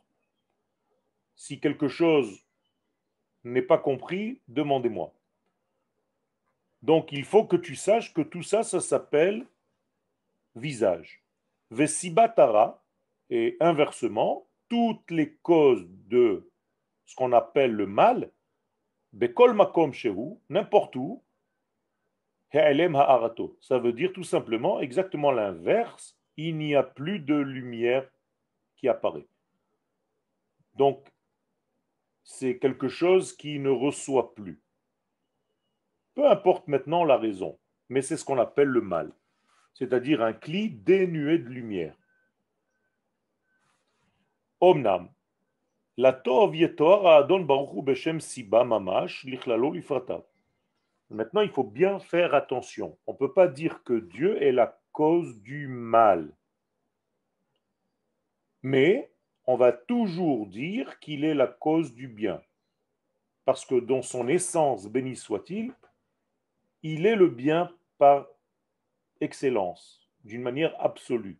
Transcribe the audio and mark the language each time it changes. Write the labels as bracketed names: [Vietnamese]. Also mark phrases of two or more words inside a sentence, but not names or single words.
[French] Si quelque chose n'est pas compris, demandez-moi. Donc il faut que tu saches que tout ça, ça s'appelle visage. Vesibatara, et inversement, toutes les causes de ce qu'on appelle le mal, [Hebrew] בכל מקום שהוא, [French] n'importe où, [Hebrew] העלם הארתו. [French] Ça veut dire tout simplement exactement l'inverse, il n'y a plus de lumière qui apparaît. Donc, c'est quelque chose qui ne reçoit plus. Peu importe maintenant la raison, mais c'est ce qu'on appelle le mal, c'est-à-dire un cli dénué de lumière. [Hebrew] אמנם, לא טוב יתואר אדון ברוך הוא בשם סיבה ממש לכללו לפרטיו. [French] Maintenant, il faut bien faire attention. On ne peut pas dire que Dieu est la cause du mal. Mais on va toujours dire qu'il est la cause du bien. Parce que dans son essence, béni soit-il, il est le bien par excellence, d'une manière absolue.